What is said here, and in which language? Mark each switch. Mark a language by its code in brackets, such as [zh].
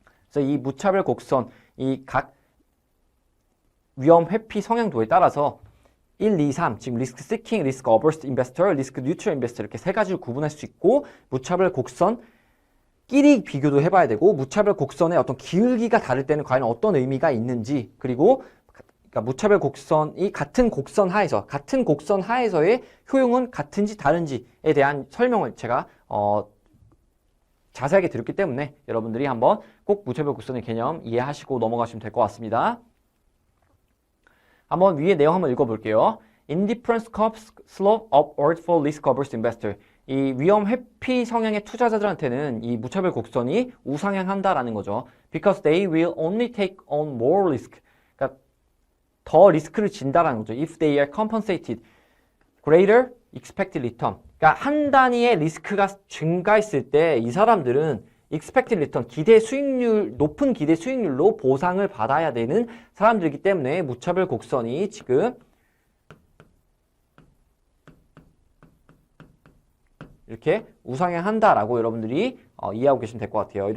[ko] 그래서 이 무차별 곡선, 이 각 위험 회피 성향도에 따라서 1, 2, 3, 지금 리스크 시킹, 리스크 어버스 인베스터, 리스크 뉴트럴 인베스터 이렇게 세 가지를 구분할 수 있고 무차별 곡선 끼리 비교도 해봐야 되고 무차별 곡선의 어떤 기울기가 다를 때는 과연 어떤 의미가 있는지 그리고 그러니까 무차별 곡선이 같은 곡선 하에서의 효용은 같은지 다른지에 대한 설명을 제가 자세하게 드렸기 때문에 여러분들이 한번 꼭 무차별 곡선의 개념 이해하시고 넘어가시면 될 것 같습니다. 한번 위에 내용 한번 읽어볼게요. [en] Indifference curves slope upward for risk averse investor. [ko] 이 위험 회피 성향의 투자자들한테는 이 무차별 곡선이 우상향한다라는 거죠. [en] Because they will only take on more risk. [ko] 그러니까 더 리스크를 진다라는 거죠. [en] If they are compensated greater expected return. [ko] 그러니까 한 단위의 리스크가 증가했을 때 이 사람들은 expected return, 기대 수익률, 높은 기대 수익률로 보상을 받아야 되는 사람들이기 때문에 무차별 곡선이 지금 이렇게 우상향한다라고 여러분들이 이해하고 계시면 될 것 같아요.